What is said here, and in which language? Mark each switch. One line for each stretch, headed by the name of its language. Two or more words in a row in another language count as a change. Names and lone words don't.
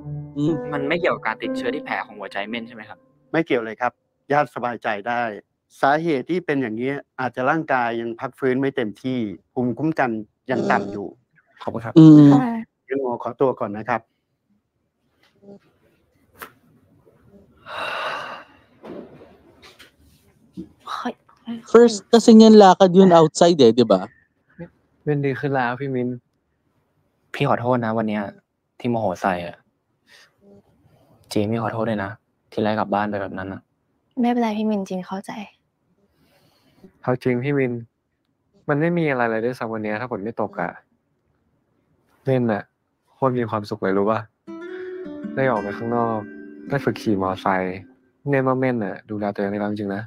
Thai: มันไม่เกี่ยวกับการติดเชื้อที่แผลของหัวใจเม่นใช่ไหมครับ ไม่เกี่ยวเลยครับญาติสบายใจได้สาเหตุที่เป็นอย่างนี้อาจจะร่างกายยังพักฟื้นไม่เต็มที่ภูมิคุ้มกันยังต่ำอยู่ ขอบคุณครับ งั้นหมอขอตัวก่อนนะครับ
Filipino: First kasi niyan lakad yun outside eh, di ba?
Thai: เป็นดีขึ้นแล้วพี่มิน พี่ขอโทษนะวันเนี้ยที่โมโหใส่อ่ะเจมี่ขอโทษด้วยนะที่ไล่กลับบ้านไปแบบนั้นนะ ไม่เป็นไรพี่มินจริงเข้าใจ เอาจริงพี่มินมันไม่มีอะไรเลยด้วยซ้ำวันนี้ถ้าฝนไม่ตกอ่ะเล่นน่ะโคตรมีความสุขเลยรู้ป่ะได้ออกไปข้างนอกได้ฝึกขี่มอไซค์เน้นว่าเม่นน่ะดูแลตัวเองได้แล้วจริงๆนะ